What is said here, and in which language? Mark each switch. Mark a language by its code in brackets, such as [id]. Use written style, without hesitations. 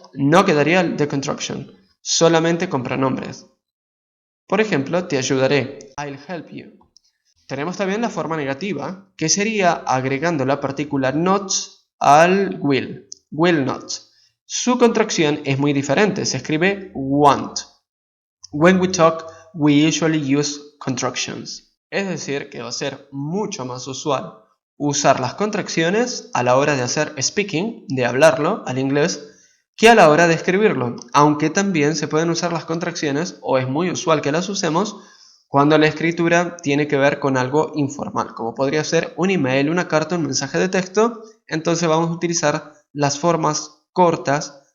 [es] No quedaría the construction, solamente con pronombres. Por ejemplo, te ayudaré, [en] I'll help you. [es] Tenemos también la forma negativa, que sería agregando la partícula not al will not. Su contracción es muy diferente, se escribe want. [en] When we talk, we usually use contractions. [es] Es decir, que va a ser mucho más usual usar las contracciones a la hora de hacer speaking, de hablarlo al inglés, que a la hora de escribirlo. Aunque también se pueden usar las contracciones, o es muy usual que las usemos, cuando la escritura tiene que ver con algo informal, como podría ser un email, una carta, un mensaje de texto. Entonces vamos a utilizar las formas cortas